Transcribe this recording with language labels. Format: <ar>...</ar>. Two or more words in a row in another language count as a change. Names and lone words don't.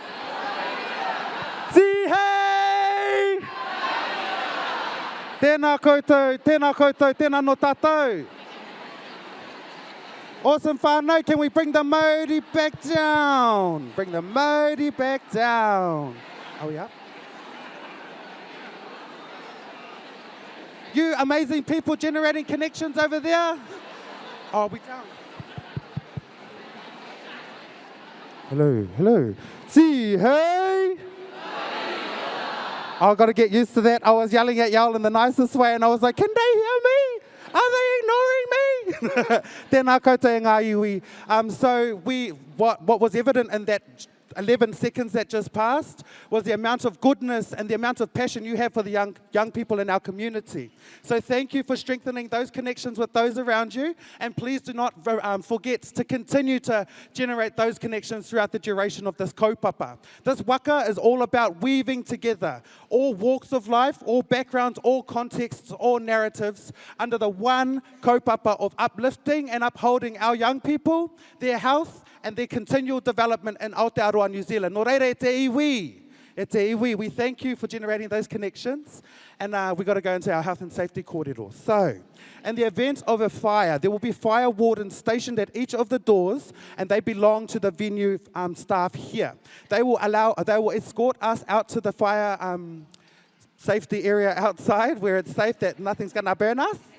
<mi>Ti hei! Tēnā koutou, tēnā koutou, tēnā no tātou.</mi> <en>Awesome whānau, can we bring the Māori back down? Bring the Māori back down. Are we up? You amazing people generating connections over there. Oh, we don't. Hello, hello. See, hey. I've got to get used to that. I was yelling at y'all in the nicest way, and I was like, can they hear me? Are they ignoring me?</en> <mi>Tēnā koutou ngā iwi.</mi> <en>So what was evident in that 11 seconds that just passed was the amount of goodness and the amount of passion you have for the young people in our community. So thank you for strengthening those connections with those around you, and please do not forget to continue to generate those connections throughout the duration of this kaupapa. This waka is all about weaving together all walks of life, all backgrounds, all contexts, all narratives under the one kaupapa of uplifting and upholding our young people, their health, and their continual development in Aotearoa, New Zealand.</en> <mi>Nō reira, e te iwi. E te iwi.</mi> <en>We thank you for generating those connections, and we've got to go into our health and safety kōrero. So, in the event of a fire, there will be fire wardens stationed at each of the doors, and they belong to the venue staff here. They will escort us out to the fire safety area outside, where it's safe that nothing's going to burn us.</en>